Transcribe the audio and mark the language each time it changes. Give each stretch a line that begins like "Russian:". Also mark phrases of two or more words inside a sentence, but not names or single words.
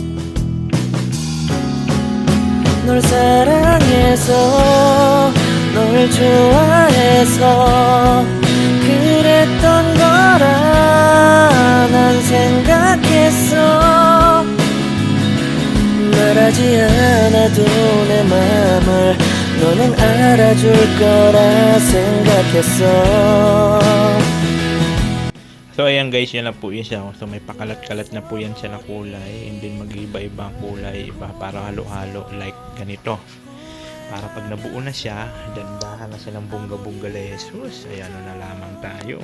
Korean: 널 사랑해서 널 좋아해서 그랬던 거라 난 생각했어 말하지 않아도 내 맘을 너는 알아줄 거라 생각했어.
Filipino: So ayan guys, yan na po yun siya. So may pakalat-kalat na po yan siya na kulay. And then mag-iba-ibang kulay, iba para halo-halo like ganito. Para pag nabuo na siya, dandahan na siya ng bongga-bongga Jesus. Ayan na lamang tayo.